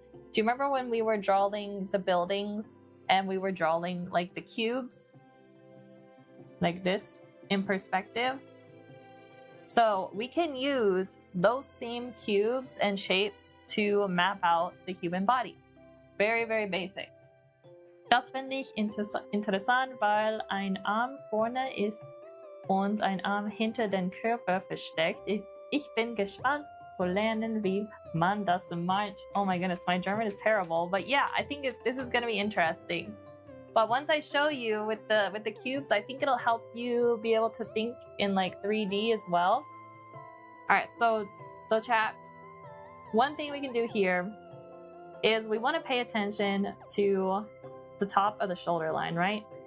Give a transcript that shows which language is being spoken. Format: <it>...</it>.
<en>Do you remember when we were drawing the buildings and we were drawing like the cubes like this in perspective? So we can use those same cubes and shapes to map out the human body. Very, very basic.</en> <de>Das finde ich interessant, weil ein Arm vorne ist und ein Arm hinter den Körper versteckt. Ich bin gespannt zu lernen, wie man das macht.</de> <en>Oh my goodness, my German is terrible. But yeah, I think this is going to be interesting. But once I show you with the cubes, I think it'll help you be able to think in like 3D as well. All right, so chat, one thing we can do here is we want to pay attention to the top of the shoulder line, right?</en>